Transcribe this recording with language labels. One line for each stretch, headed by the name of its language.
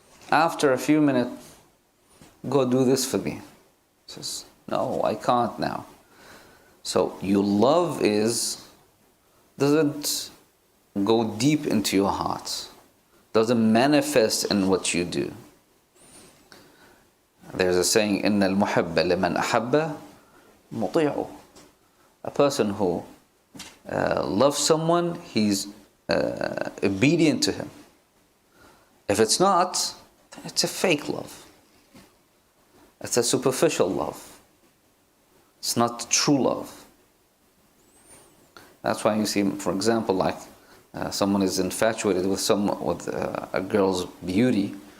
English: After a few minutes, go do this for me. He says, no, I can't now. So your love doesn't go deep into your heart, doesn't manifest in what you do. There's a saying,
Arabic: إِنَّ الْمُحِبَّ لِمَنْ أَحَبَّ مُطِيعُ.
English: A person who loves someone, he's obedient to him. If it's not, then it's a fake love. It's a superficial love. It's not true love. That's why you see, for example, like someone is infatuated with a girl's beauty.